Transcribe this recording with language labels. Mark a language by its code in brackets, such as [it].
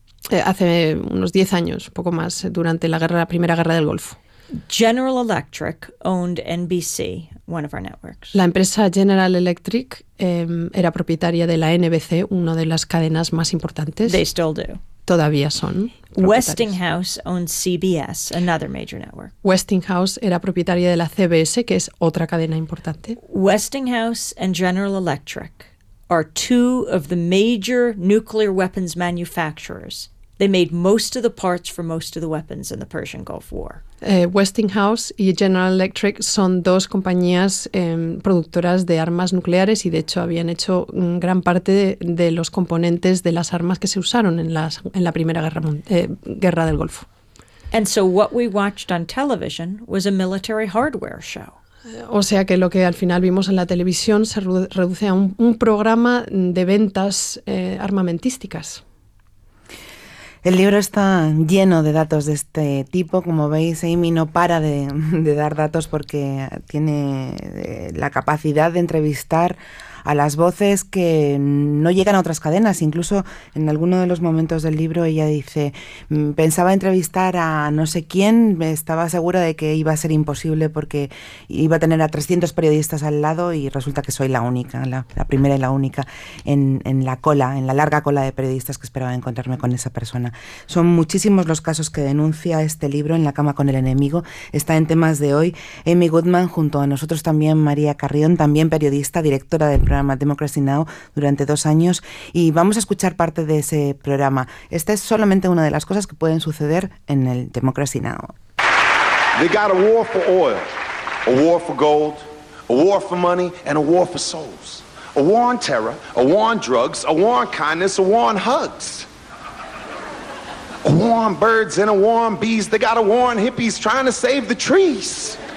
[es] Hace unos 10 años, poco más, durante la Primera Guerra del Golfo. [en] General Electric owned NBC, one of our networks. [es] La empresa General Electric era propietaria de la NBC, una de las cadenas más importantes. [en] They still do. [es] Todavía son. [en] Westinghouse owned CBS, another major network. [es] Westinghouse era propietaria de la CBS, que es otra cadena importante. [en] Westinghouse and General Electric are two of the major nuclear weapons manufacturers. They made most of the parts for most of the weapons in the Persian Gulf War. [es] Westinghouse y General Electric son dos compañías productoras de armas nucleares y de hecho habían hecho gran parte de los componentes de las armas que se usaron en la Primera Guerra del Golfo. [en] And so what we watched on television was a military hardware show. [es] O sea que lo que al final vimos en la televisión se reduce a un programa de ventas armamentísticas. El libro está lleno de datos de este tipo. Como veis, Amy no para de dar datos porque tiene la capacidad de entrevistar a las voces que no llegan a otras cadenas. Incluso en alguno de los momentos del libro ella dice, pensaba entrevistar a no sé quién, estaba segura de que iba a ser imposible porque iba a tener a 300 periodistas al lado y resulta que soy la única, la primera y la única en la cola, en la larga cola de periodistas que esperaba encontrarme con esa persona. Son muchísimos los casos que denuncia este libro, En la cama con el enemigo. Está en Temas de Hoy. Amy Goodman, junto a nosotros también María Carrión, también periodista, directora de programa Democracy Now durante 2 años y vamos a escuchar parte de ese programa. Esta es solamente una de las cosas que pueden suceder en el Democracy Now. [en] They got a war for oil, a war for gold, a war for money and a war for souls. A war on terror, a war on drugs, a war on kindness, a war on hugs. A war on birds and a war on bees. They got a war on hippies trying to save the trees.